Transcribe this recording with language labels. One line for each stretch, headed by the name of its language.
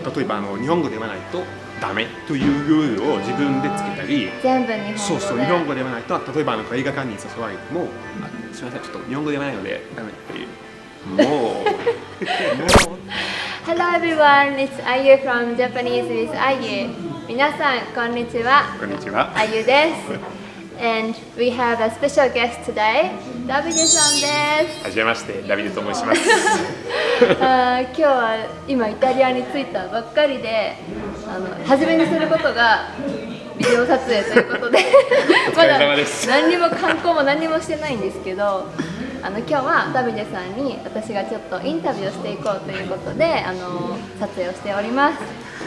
Japanese: 例えば日本語ではないとダメというルールを自分でつけたり、全部日本語で。そうそう、日本語ではないと、例えば映画館に誘われても、すみません、ちょっと日本語ではないのでダメっていう。もう
English: Hello everyone, it's Ayu from Japanese with Ayu.
Japanese: 皆さんこんにちは。こんにちは。 Ayu です。
English: And we have a special guest today.
Japanese: ダビデさんです。はじめまして、ダビデと申します。今日は今イタリアに着いたばっかりで、初めにすることがビデオ撮影ということでまだ何にも観光も何にもしてないんですけど、今日はダビデさんに私がちょっとインタビューをしていこうということで撮影をしております。